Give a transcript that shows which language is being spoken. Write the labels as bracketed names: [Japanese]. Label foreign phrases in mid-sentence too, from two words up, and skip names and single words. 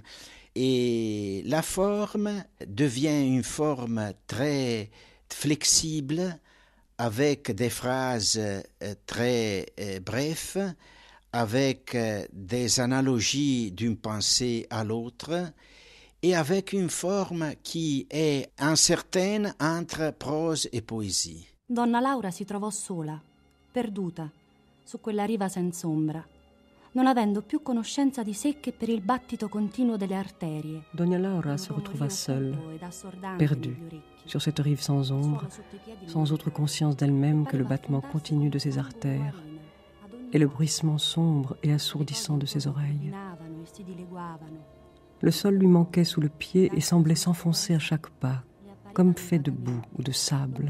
[French] Et la forme devient une forme très flexible, avec des phrases très brèves, avec des analogies d'une pensée à l'autre, et avec une forme qui est incertaine entre prose e poésie. [Italian] Donna Laura si trovò sola, perduta, su quella riva senza ombra, non avendo più conoscenza di sé che per il battito continuo delle arterie. [French] Donna Laura se retrouva seule, perdue, sur cette rive sans ombre, sans autre conscience d'elle-même que le battement continu de ses artères et le bruissement sombre et assourdissant de ses oreilles. Le sol lui manquait sous le pied et semblait s'enfoncer à chaque pas, comme fait de boue ou de sable.